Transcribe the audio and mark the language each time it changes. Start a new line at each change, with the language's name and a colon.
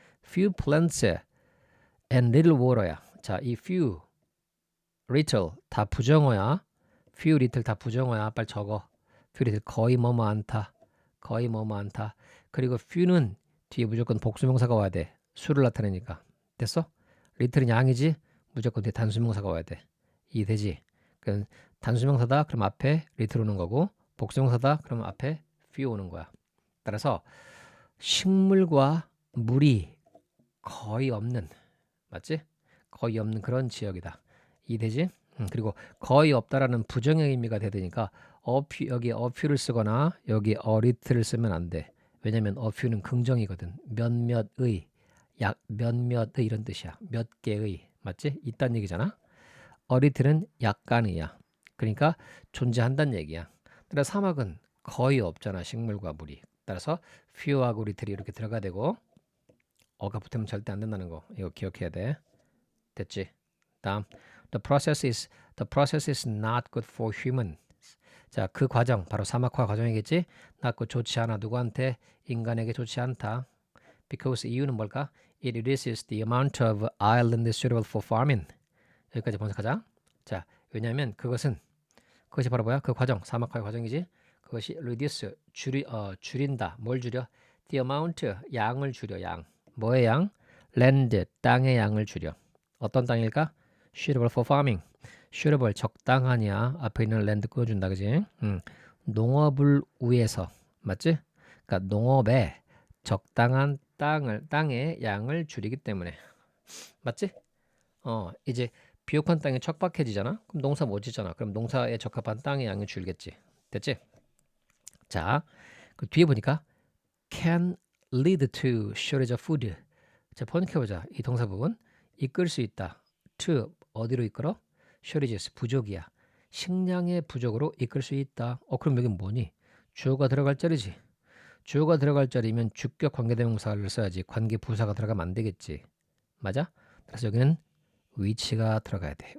English: few plants and little water야.
Korean: 자, 이 few, little 다 부정어야. few, little 다 부정어야. 빨리 적어. few, little 거의 뭐 많다. 거의 뭐 많다. 그리고 few는 뒤에 무조건 복수명사가 와야 돼. 수를 나타내니까. 됐어? little은 양이지? 무조건 뒤에 단수명사가 와야 돼. 이해되지? 그럼 단수명사다 그럼 앞에 little 오는 거고 복수명사다 그럼 앞에 few 오는 거야. 따라서 식물과 물이 거의 없는 맞지? 거의 없는 그런 지역이다. 이해되지? 그리고 거의 없다라는 부정의 의미가 되니까 여기 a few를 쓰거나 여기 a little를 쓰면 안 돼. 왜냐면 a few는 긍정이거든. 몇몇의 약 몇몇의 이런 뜻이야. 몇 개의 맞지? 있다는 얘기잖아. a little는 약간이야. 그러니까 존재한다는 얘기야. 따라서 사막은 거의 없잖아. 식물과 물이. 따라서 few하고 little이 이렇게 들어가야 되고 어가 붙으면 절대 안 된다는 거. 이거 기억해야 돼. 됐지? 다음.
English: The process is not good for humans.
Korean: 자, 그 과정 바로 사막화 과정이겠지? not good 좋지 않아. 누구한테? 인간에게 좋지 않다. Because 이유는 뭘까?
English: It reduces the amount of island suitable for farming.
Korean: 여기까지 분석하자. 자, 왜냐하면 그것이 바로 뭐야? 그 과정, 사막화의 과정이지. 그것이 reduce 줄인다. 뭘 줄여? The amount 양을 줄여. 양. 뭐의 양? land 땅의 양을 줄여. 어떤 땅일까?
English: suitable for farming.
Korean: suitable 적당하냐? 앞에 있는 land 끄어준다, 그지? 농업을 위해서 맞지? 그러니까 농업에 적당한 땅의 양을 줄이기 때문에 맞지? 이제 비옥한 땅이 척박해지잖아. 그럼 농사 못 짓잖아. 그럼 농사에 적합한 땅의 양이 줄겠지. 됐지? 자, 그 뒤에 보니까
English: can lead to shortage of food.
Korean: 자, 번역해보자. 이 동사 부분 이끌 수 있다. to 어디로 이끌어? shortages 부족이야. 식량의 부족으로 이끌 수 있다. 그럼 여기 뭐니? 주어가 들어갈 자리지. 주어가 들어갈 자리면 주격 관계대명사를 써야지. 관계 부사가 들어가면 안 되겠지. 맞아? 그래서 여기는 which가 들어가야 돼.